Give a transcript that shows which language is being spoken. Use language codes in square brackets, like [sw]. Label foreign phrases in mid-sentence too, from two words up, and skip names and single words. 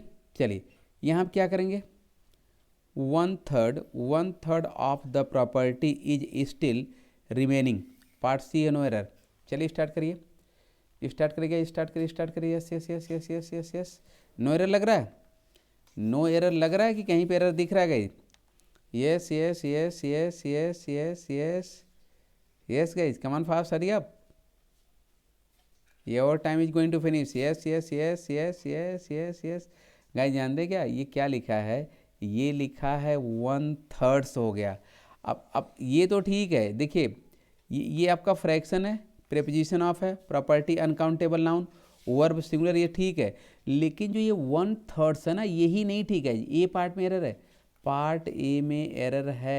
[hi] चलिए, यहाँ क्या करेंगे, [en] 1/3 of the property is still remaining, part C [hi] है, [en] no error. [hi] चलिए स्टार्ट करिए, स्टार्ट करिएगा, स्टार्ट करिए, स्टार्ट करिए। [en] yes yes yes yes yes yes yes, no error [hi] लग रहा है, [en] no error [hi] लग रहा है कि कहीं पे एरर दिख रहा है गाइज? [en] yes yes yes yes yes yes yes yes guys, come on fast, hurry up, your time is going to finish. yes yes yes yes yes yes yes guys, [hi] जानते क्या ये क्या लिखा है, ये लिखा है 1/3 हो गया। अब ये तो ठीक है, देखिए ये आपका फ्रैक्शन है, [en] preposition of [hi] है, [en] property uncountable noun, verb singular, [hi] ये ठीक है। लेकिन जो ये 1/3 है ना, यही नहीं ठीक है, [en] A part [hi] में एरर है, [en] part A [hi] में एरर है।